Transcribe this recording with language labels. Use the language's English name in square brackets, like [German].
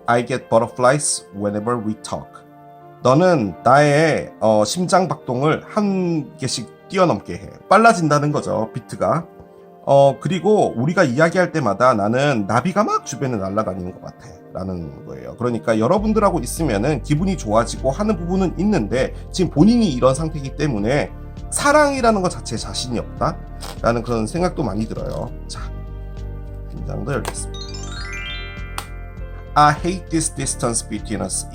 [English] I get butterflies whenever we talk. [Korean] 너는 나의 심장 박동을 한 개씩 뛰어넘게 해. 빨라진다는 거죠, 비트가. 그리고 우리가 이야기할 때마다 나는 나비가 막 주변에 날아다니는 것 같아 라는 거예요. 그러니까 여러분들하고 있으면은 기분이 좋아지고 하는 부분은 있는데 지금 본인이 이런 상태이기 때문에 사랑이라는 것 자체에 자신이 없다 라는 그런 생각도 많이 들어요. 자, 긴장도 열겠습니다. [English] I hate this distance between us.